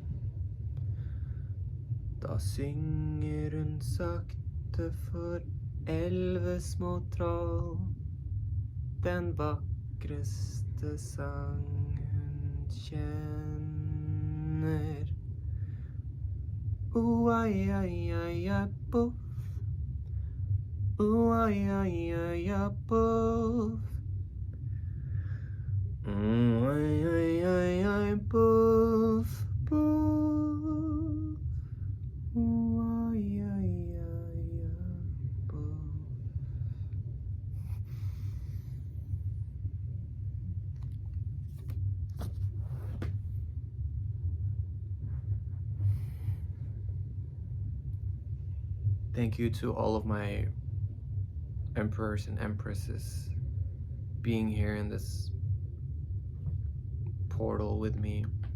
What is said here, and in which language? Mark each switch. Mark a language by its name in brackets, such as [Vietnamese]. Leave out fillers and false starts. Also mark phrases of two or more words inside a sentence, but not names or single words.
[Norwegian] da synger hun sakte for 11 små troll den vakreste sang hun kjenner. Ai, ai, ai, ai, puff. Ai, ai, ai, ai, puff. Ai, ai, ai, ai, puff, puff. Ai, ai, ai, ai, puff. [English] Thank you to all of my emperors and empresses being here in this portal with me.